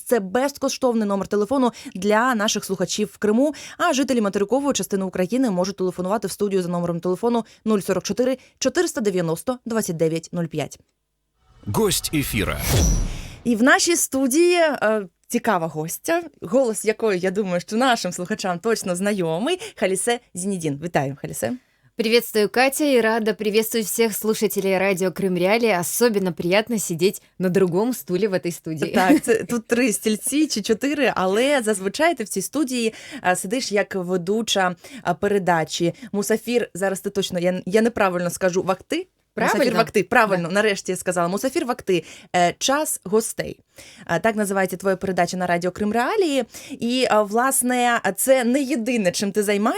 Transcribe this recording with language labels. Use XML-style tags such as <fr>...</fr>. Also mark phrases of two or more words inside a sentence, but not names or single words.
<uk>Це безкоштовний номер телефону для наших слухачів в Криму, а жителі материкової частини України можуть телефонувати в студію за номером телефону 044 490 2905. Гость ефіра. І в нашій студії цікава гостя, голос якої, я думаю, що нашим слухачам точно знайомий, Халісе Зінедін. Вітаю, Халісе.</uk> <ru>Приветствую, Катя, и рада приветствовать всех слушателей радио Крым Реалии. Особенно приятно сидеть на другом стуле в этой студии.</ru> <uk>Так, це, тут 3 стільці чи 4, але зазвичай ти в цій студії сидиш як ведуча передачі. Мусафір, зараз ти точно, я неправильно скажу, Вакти? Мусафір Вакти, правильно, нарешті я сказала. Мусафір Вакти, час гостей. Так називається твоя передача на Радіо Крим Реалії. І, власне, це не єдине, чим ти займаєшся.</uk>